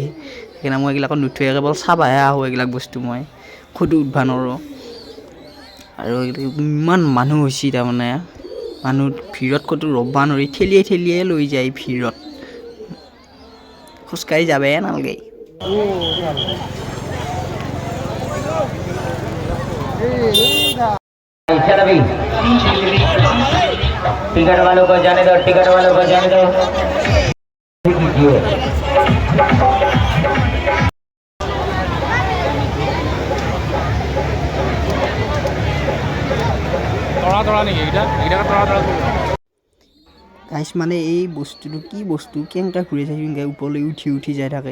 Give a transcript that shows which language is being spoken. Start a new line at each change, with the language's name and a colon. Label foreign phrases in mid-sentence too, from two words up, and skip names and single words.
Assamese: সেইকাৰণে মই এইগিলাকত নুঠোৱে, কেৱল চাবহে আহোঁ। এইবিলাক বস্তু মই খোদো উঠিব নোৱাৰোঁ। আৰু ইমান মানুহ হৈছে, তাৰমানে মানুহ ভিৰত ক'তো ৰ'ব নোৱাৰি, ঠেলিয়াই ঠেলিয়াই লৈ যায় ভিৰত। খোজকাঢ়ি যাবহে নালাগে।
Hindi: टिकट वालों को जाने दो, टिकट वालों को जाने दो।
Assamese: গাইছ মানে এই বস্তুটো কি বস্তু, কেনেকৈ ঘূৰি যায় সেনেকৈ ওপৰলৈ উঠি উঠি যাই থাকে।